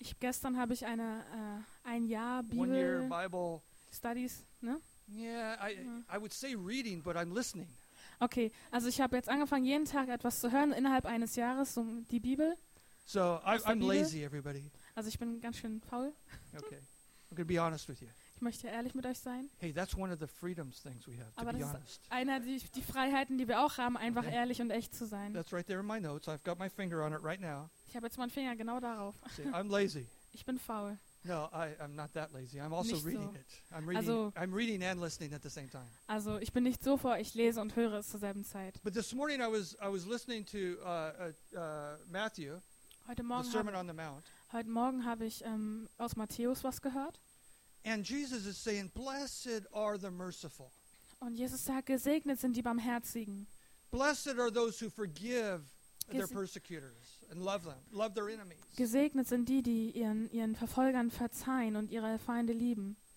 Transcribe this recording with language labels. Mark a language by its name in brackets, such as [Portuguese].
[German] Gestern habe ich eine ein Jahr Bibel. [English] 1 year Bible studies, ne? Yeah, I would say reading, but I'm listening. [German] Okay, also ich habe jetzt angefangen, jeden Tag etwas zu hören innerhalb eines Jahres, um die Bibel. [English] So I'm lazy, everybody. [German] Also ich bin ganz schön faul. [English] Okay, I'm gonna be honest with you. [German] Ich möchte ehrlich mit euch sein. [English] Hey, that's one of the freedoms things we have, to [German] aber [English] be honest. [German] Einer die Freiheiten, die wir auch haben, einfach okay. Ehrlich und echt zu sein. [English] That's right there in my notes. I've got my finger on it right now. [German] Ich habe jetzt meinen Finger genau darauf. [English] See, I'm lazy. [German] Ich bin faul. [English] No, I'm not that lazy. I'm also [German] nicht [English] reading [German] so. [English] It. I'm reading, [German] also, [English] I'm reading and listening at the same time. [German] Also ich bin nicht so vor, ich lese und höre es zur selben Zeit. [English] But this morning I was listening to Matthew, [German] heute Morgen [English] the Sermon on the Mount. [German] Heute Morgen habe ich aus Matthäus was gehört. [English] And Jesus is saying, "Blessed are the merciful." [German] Und Jesus sagt, gesegnet sind die Barmherzigen. [English] Blessed are those who forgive their persecutors and love them, love their enemies. [German] Gesegnet sind die, die ihren Verfolgern verzeihen und ihre Feinde lieben.